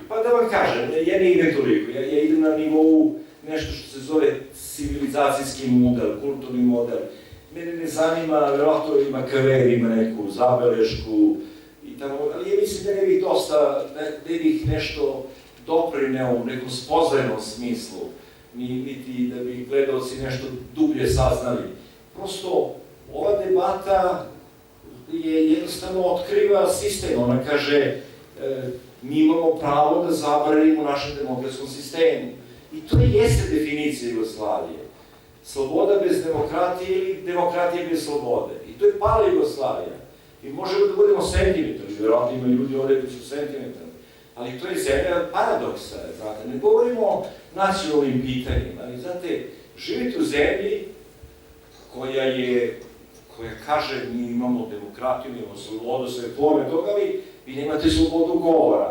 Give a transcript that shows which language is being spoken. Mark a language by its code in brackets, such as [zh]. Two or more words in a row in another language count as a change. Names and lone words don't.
[sr] Па да вам кажем, ја не идем толико, ја идем на нивоу нешто што се зове цивилизацијски модел, културни модел. Мене не занима, веројатно има кавер, има неку забелешку и тамо, али ја мислим да не бих доста, да бих нешто допринео у неком спознајном смислу, нити да би гледалци нешто дублje saznали. Просто ова дебата jednostavno otkriva sistem, ona kaže mi imamo pravo da zabranimo u našem demokratskom sistemu. I to jeste definicija Jugoslavije. Sloboda bez demokratije ili demokratija bez slobode. I to je pala Jugoslavija. I možemo da budemo sentimentalni, vjerojatno ima ljudi ovdje koji su sentimentalni, ali to je zemlja paradoksa, znate, ne govorimo o nacionalnim pitanjima, ali znate, živite u zemlji koja kaže mi imamo demokratiju, mi imamo slobodu, sve forme toga, ali vi nemate slobodu govora.